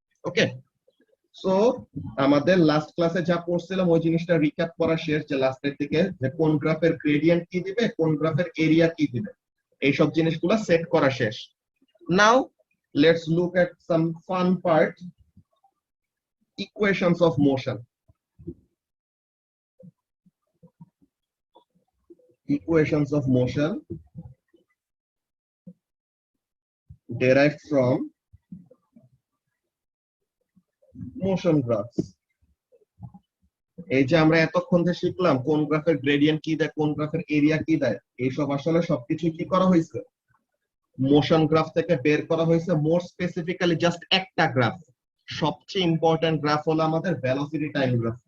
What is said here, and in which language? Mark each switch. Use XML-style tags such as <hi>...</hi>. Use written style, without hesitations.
<bn>ওকে, so আমাদের last ক্লাসে যা পড়ছিলাম ওই জিনিসটা রিক্যাপ করা শেষ, যে লাস্টের দিকে যে কোন গ্রাফের গ্রেডিয়েন্ট কি দিবে, কোন গ্রাফের এরিয়া কি দিবে, এইসব জিনিসগুলো সেট করা শেষ।</bn> <en>Now let's look at some fun part, equations of motion. Equations of motion derived from motion graphs.</en> <bn>এই যে আমরা এতক্ষণ যে শিখলাম কোন গ্রাফের গ্রেডিয়েন্ট কি দেয়, কোন গ্রাফের এরিয়া কি দেয়, এইসব আসলে সবকিছু কি করা হয়েছে, মোশন গ্রাফ থেকে বের করা হয়েছে।</bn> <en>more specifically just</en> <bn>একটা গ্রাফ, সবচেয়ে ইম্পর্টেন্ট গ্রাফ হলো আমাদের ভেলোসিটি টাইম গ্রাফ।</bn>